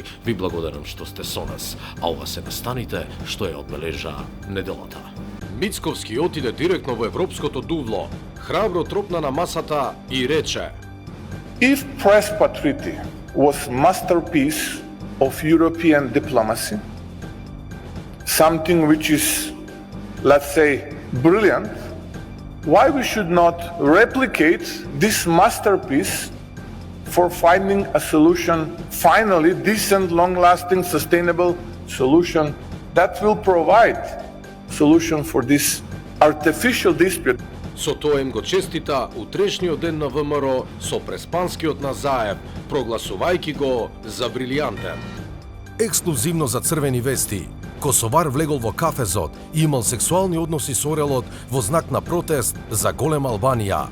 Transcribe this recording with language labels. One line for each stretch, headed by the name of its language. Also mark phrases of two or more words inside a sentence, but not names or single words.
Macedonian: Ви благодарам што сте со нас. А ова се настаните што ја одбележа неделата. Мицковски отиде директно во европското дувло, храбро тропна на масата и рече:
English: If Press Patriti was masterpiece of European diplomacy, something which is, let's say, brilliant, why we should not replicate this masterpiece for finding a solution, finally decent, long-lasting, sustainable solution that will provide solution for this artificial dispute.
Macedonian: Со тоа им го честита утрешниот ден на ВМРО со преспанскиот Назаев, прогласувајќи го за брилијантен. Ексклузивно за црвени вести, косовар влегол во кафезот и имал сексуални односи со орелот во знак на протест за голема Албанија.